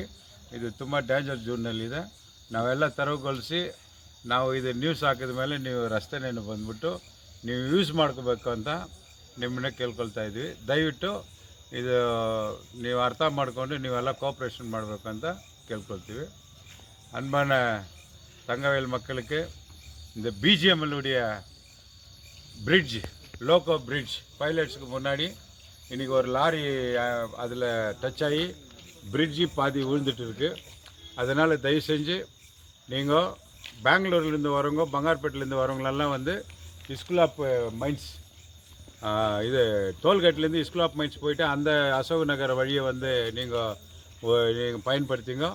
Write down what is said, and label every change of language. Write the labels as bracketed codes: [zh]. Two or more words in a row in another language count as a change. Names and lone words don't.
[kn] ಇದು ತುಂಬ ಡೇಂಜರ್ ಝೋನ್ನಲ್ಲಿದೆ. ನಾವೆಲ್ಲ ತೆರವುಗೊಳಿಸಿ ನಾವು ಇದು ನ್ಯೂಸ್ ಹಾಕಿದ ಮೇಲೆ ನೀವು ರಸ್ತೆನೇನು ಬಂದ್ಬಿಟ್ಟು ನೀವು ಯೂಸ್ ಮಾಡ್ಕೋಬೇಕು ಅಂತ ನಿಮ್ಮನ್ನೇ ಕೇಳ್ಕೊಳ್ತಾ ಇದ್ವಿ. ದಯವಿಟ್ಟು ಇದು ನೀವು ಅರ್ಥ ಮಾಡಿಕೊಂಡು ನೀವೆಲ್ಲ ಕೋಆಪ್ರೇಷನ್ ಮಾಡಬೇಕಂತ ಕೇಳ್ಕೊಳ್ತೀವಿ. [ta] அன்பான தங்கவேல் மக்களுக்கு இந்த BGML உடைய பிரிட்ஜ் லோக்கோ பிரிட்ஜ் பைலட்ஸுக்கு முன்னாடி இன்றைக்கி ஒரு லாரி அதில் டச் ஆகி பிரிட்ஜி பாதி விழுந்துட்டு இருக்குது. அதனால் தயவு செஞ்சு நீங்கள் பெங்களூர்லேருந்து வரவங்க பங்கார்பேட்டிலேருந்து வரவங்களெல்லாம் வந்து ஸ்கூல் ஆஃப் மைன்ஸ் இது டோல்கேட்லேருந்து ஸ்கூல் ஆஃப் மைன்ஸ் போயிட்டு அந்த அசோக் நகர் வழியை வந்து நீங்கள் பயன்படுத்திங்க.